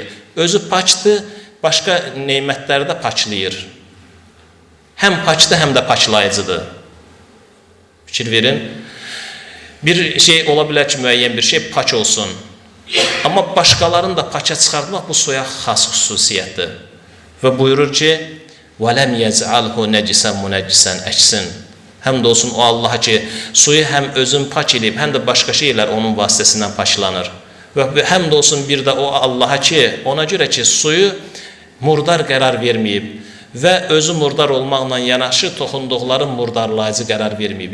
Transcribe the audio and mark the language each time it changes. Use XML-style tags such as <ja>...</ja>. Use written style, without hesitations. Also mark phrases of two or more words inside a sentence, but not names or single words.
<az>Özü pakdır, başqa neymətləri də paklayır. Həm pakdır, həm də paklayıcıdır. Fikir verin. Bir şey ola bilər ki, müəyyən bir şey pak olsun. Amma başqalarını da paka çıxartmaq bu suya xas xüsusiyyətdir. Və buyurur ki,</az> <ar>وَلَمْ يَزْعَلْهُ نَجِسًا مُنَجِّسًا əksin.</ar> <az>Həmd olsun o Allaha ki, suyu həm özün pak edib, həm də başqa şeylər onun vasitəsindən paklanır. Və həmd olsun bir də o Allaha ki, ona görə ki, suyu murdar qərar verməyib və özü murdar olmaqla yanaşı toxunduqları murdarlayıcı qərar verməyib.</az>